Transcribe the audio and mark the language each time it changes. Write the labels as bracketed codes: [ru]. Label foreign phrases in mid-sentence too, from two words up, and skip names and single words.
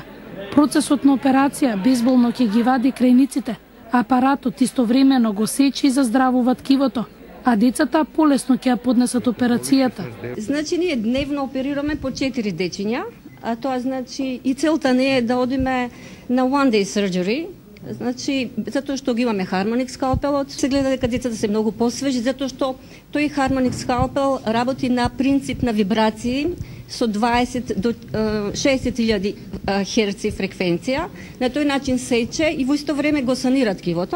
[mk] Процесот на операција безболно ќе ги вади крајниците. Апаратот истовремено го сечи и заздравува ткивото, а децата полесно ќе ја поднесат операцијата. Значи ние дневно оперираме по 4 дечиња, а тоа значи и целта не е да одиме на [en] one day surgery. [mk] Значи, затоа што ги имаме Harmonic скалпелот, се гледа дека децата се многу посвежи, затоа што тој Harmonic скалпел работи на принцип на вибрации со 20 до 60.000 херци фреквенција. На тој начин сече и во исто време го санира ткивото.